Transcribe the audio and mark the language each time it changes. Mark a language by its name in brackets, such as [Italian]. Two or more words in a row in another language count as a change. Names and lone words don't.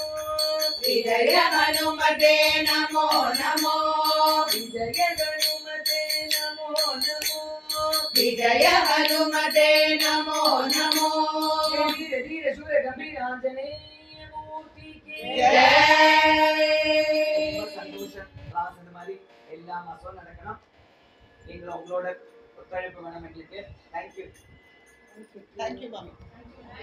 [Sanskrit] विजय हनुमते नमो नमो विजय हनुमते नमो नमो विजय हनुमते नमो नमो [Hindi] धीर धीर शूर गंभीर आंजनेय मूर्ति की जय [Tamil] சந்தோஷம் கிளாஸ் இந்த மாதிரி எல்லா மாசம் நடக்கணும் நீங்களும் உங்களோட ஒத்துழைப்பு வேணும் எங்களுக்கு தேங்க்யூ [English] Thank you, Mami.